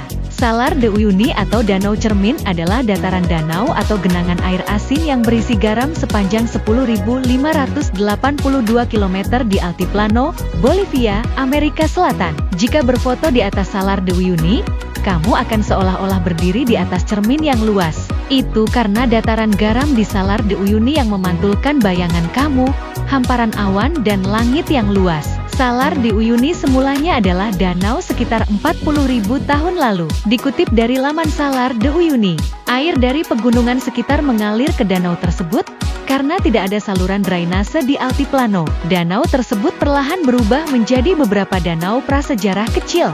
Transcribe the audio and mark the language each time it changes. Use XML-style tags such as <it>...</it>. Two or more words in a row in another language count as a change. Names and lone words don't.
<id>Salar de Uyuni atau Danau Cermin adalah dataran danau atau genangan air asin yang berisi garam sepanjang 10.582 km di Altiplano, Bolivia, Amerika Selatan. Jika berfoto di atas Salar de Uyuni, kamu akan seolah-olah berdiri di atas cermin yang luas. Itu karena dataran garam di Salar de Uyuni yang memantulkan bayangan kamu, hamparan awan dan langit yang luas. Salar de Uyuni semulanya adalah danau sekitar 40.000 tahun lalu. Dikutip dari laman Salar de Uyuni, air dari pegunungan sekitar mengalir ke danau tersebut, karena tidak ada saluran drainase di Altiplano. Danau tersebut perlahan berubah menjadi beberapa danau prasejarah kecil.</id>